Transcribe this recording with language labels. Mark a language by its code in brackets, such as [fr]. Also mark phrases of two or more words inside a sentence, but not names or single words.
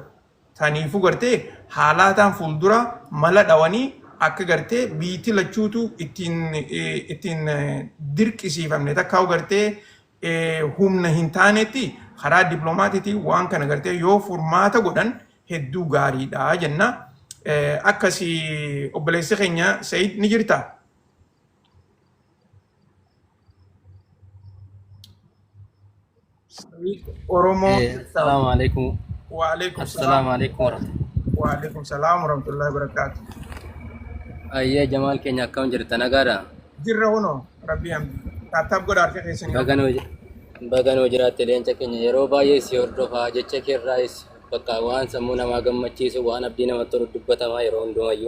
[om] Taniifuu gartee haalaataan fuuldura mala dhawanii akka gartee biitti lachuutu ittiin dirqisiifamne takkaa'u gartee humna hin taanetti karaa dippiloomaatiitiin waan kana gartee yoo furmaata godhan hedduu gaariidha jenna. Akkasii obboleessi keenya Said ni jirta. Oromoo. [ar] السلام عليكم. Waalaikum السلام عليكم. وعليكم السلام ورحمة الله وبركاته. [om] Ayya Jamal keenya akkam jirta nagaadha? Jirra huno rabbi hamdi. Taataaf godha harka keessan. Baganoo jiraatte leenca keenya yeroo baay'ee si hordofaa jecha keerraayis bakka waan sammuu namaa gammachiisu waan abdii namatti tolu dubbatamaa yeroo hundumayyuu.